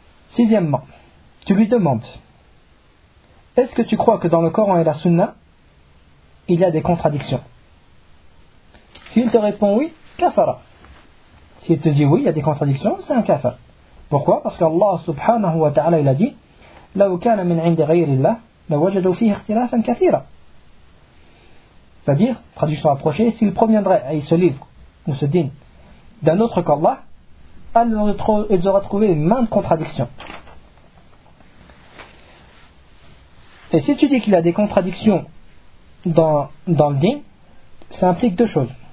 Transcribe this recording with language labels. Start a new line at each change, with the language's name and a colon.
French: Sixièmement, tu lui demandes, est-ce que tu crois que dans le Coran et la Sunna, il y a des contradictions? S'il te répond oui, kafara. S'il te dit oui, il y a des contradictions, c'est un kafara. Pourquoi? Parce qu'Allah subhanahu wa ta'ala il a dit
Arabic: لَوْ كَانَ مِنْ عِنْدِ غَيْرِ اللَّهِ لَوَجَدُوا فِيهِ اخْتِلَافًا كَثِيرًا.
French: C'est-à-dire, traduction approchée, s'il proviendrait à ce livre ou ce dîne d'un autre qu'Allah, ils auraient trouvé maintes contradictions. Et si tu dis qu'il y a des contradictions dans le dîne, ça implique deux choses.